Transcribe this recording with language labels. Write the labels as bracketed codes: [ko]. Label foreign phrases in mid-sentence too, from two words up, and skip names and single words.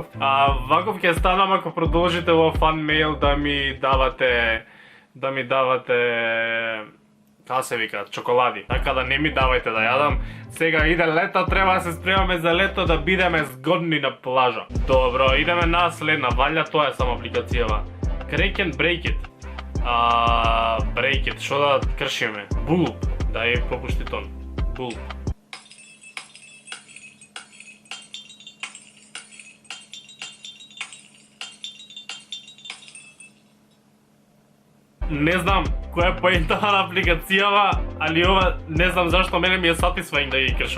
[mk] Ваков ќе станам ако продолжите во фан мейл да ми давате таа се вика, чоколади. Така да не ми давајте да јадам. Сега иде лето, треба да се спремаме за лето да бидеме згодни на плажа. Добро, идеме на следна. Валја тоа е само апликацијава. [en] Crack and break it. Break it, [mk] шо да кршиме? Bulb. Дај попушти тон. Bulb. Не знам која е поентава на апликацијава, али ова не знам зашто мене ми е satisfying да ги кршам.